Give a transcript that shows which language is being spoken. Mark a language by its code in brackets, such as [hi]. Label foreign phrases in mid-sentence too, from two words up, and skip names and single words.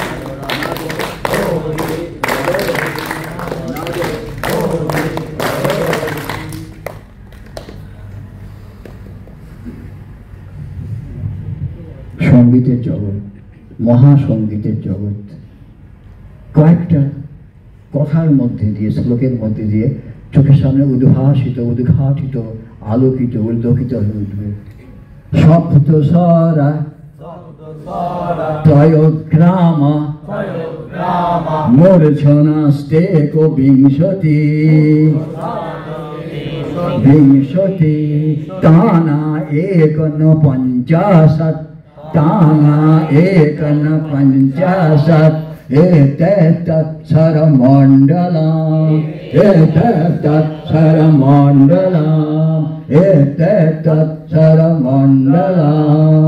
[bn] সঙ্গীতের জগৎ, মহাসঙ্গীতের জগৎ। কয়েকটা কথার মধ্যে দিয়ে, শ্লোকের মধ্যে দিয়ে চোখের সামনে উদ্ভাসিত, উদ্ঘাটিত, আলোকিত, উল্লখিত হয়ে উঠবে। [sa] সপ্ত স্বরা ত্রয়োগ্রামা মূর্ছনাস্তে বিংশতি, বিংশতি তানা একন পঞ্চাশৎ, তানা একন পঞ্চাশৎ, এতৎসরমণ্ডলম, এতৎসরমণ্ডলম, এতৎসরমণ্ডলম।